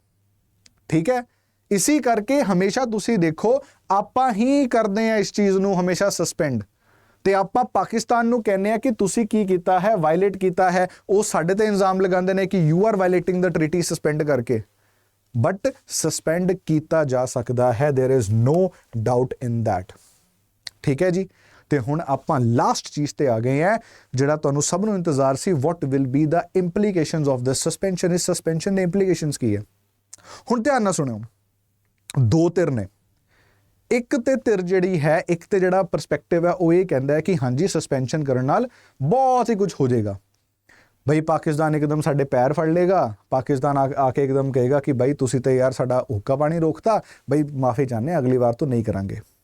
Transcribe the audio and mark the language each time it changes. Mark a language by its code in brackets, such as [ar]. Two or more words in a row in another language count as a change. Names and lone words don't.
[pa] ਠੀਕ ਹੈ, ਇਸੇ ਕਰਕੇ ਹਮੇਸ਼ਾ ਤੁਸੀਂ ਦੇਖੋ ਆਪਾਂ ਹੀ ਕਰਦੇ ਆ ਇਸ ਚੀਜ਼ ਨੂੰ ਹਮੇਸ਼ਾ ਸਸਪੈਂਡ, ਤੇ ਆਪਾਂ ਪਾਕਿਸਤਾਨ ਨੂੰ ਕਹਿੰਦੇ ਆ ਕਿ ਤੁਸੀਂ ਕੀ ਕੀਤਾ ਹੈ, ਵਾਇਲੇਟ ਕੀਤਾ ਹੈ। ਉਹ ਸਾਡੇ ਤੇ ਇਲਜ਼ਾਮ ਲਗਾਉਂਦੇ ਨੇ ਕਿ [en] you are violating the treaty [pa] ਸਸਪੈਂਡ ਕਰਕੇ। ਬਟ ਸਸਪੈਂਡ ਕੀਤਾ ਜਾ ਸਕਦਾ ਹੈ, [en] there is no doubt in that. [pa] ਠੀਕ ਹੈ ਜੀ। ਤੇ ਹੁਣ ਆਪਾਂ ਲਾਸਟ ਚੀਜ਼ ਤੇ ਆ ਗਏ ਆ ਜਿਹੜਾ ਤੁਹਾਨੂੰ ਸਭ ਨੂੰ ਇੰਤਜ਼ਾਰ ਸੀ, [en] what will be the implications of this suspension। [pa] ਇਸ ਸਸਪੈਂਸ਼ਨ ਦੇ ਇੰਪਲੀਕੇਸ਼ਨਸ ਕੀ ਹੈ? ਹੁਣ ਧਿਆਨ ਨਾਲ ਸੁਣਿਓ, ਦੋ ਧਿਰ ਨੇ। ਇੱਕ ਤੇ ਧਿਰ ਜਿਹੜੀ ਹੈ, ਇੱਕ ਤੇ ਜਿਹੜਾ ਪਰਸਪੈਕਟਿਵ ਹੈ ਉਹ ਇਹ ਕਹਿੰਦਾ ਹੈ ਕਿ ਹਾਂਜੀ ਸਸਪੈਂਸ਼ਨ ਕਰਨ ਨਾਲ ਬਹੁਤ ਹੀ ਕੁਝ ਹੋ ਜਾਏਗਾ। ਬਈ ਪਾਕਿਸਤਾਨ ਇੱਕਦਮ ਸਾਡੇ ਪੈਰ ਫੜ ਲੇਗਾ, ਪਾਕਿਸਤਾਨ ਆ ਕੇ ਇੱਕਦਮ ਕਹੇਗਾ ਕਿ ਬਈ ਤੁਸੀਂ ਤੇ ਯਾਰ ਸਾਡਾ ਹੁੱਕਾ ਪਾਣੀ ਰੋਕਤਾ, ਬਈ ਮਾਫੀ ਚਾਹੁੰਦੇ ਅਗਲੀ ਵਾਰ ਤੋਂ ਨਹੀਂ ਕਰਾਂਗੇ।